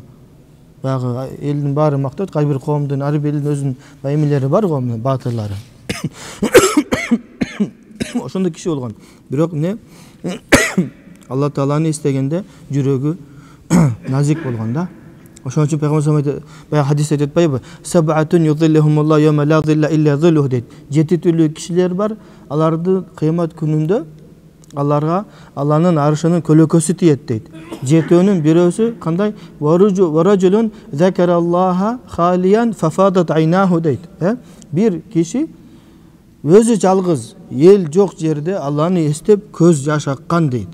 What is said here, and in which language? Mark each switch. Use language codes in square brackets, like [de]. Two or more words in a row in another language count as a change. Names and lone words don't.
[ky] Баягы элдин баары мактайт, ар бир коомдун, ар бир элдин өзүнүн эмелери бар го, баатырлары. Ошондой киши болгон. Бирок Алла Тааланы истегенде жүрөгү назик болгон да. Ошон үчүн Пайгамбар [ar] صلى الله عليه [ky] хадисте айтпайбы? [ar] سبعة يظلهم الله يوم لا ظل إلا ظله дейт. [ky] 7 түрлүү кишилер бар. Аларды кыямат күнүндө аларга Алланын аршынын көлөкөсү тиет дейт. 7-өнүн бирөөсү кандай? [ar] ورجل ذكر الله خاليا ففاضت عيناه дейт. [ky] Бир киши өзү жалгыз, эл жок жерде Алланы эстеп көз жаш аккан дейт.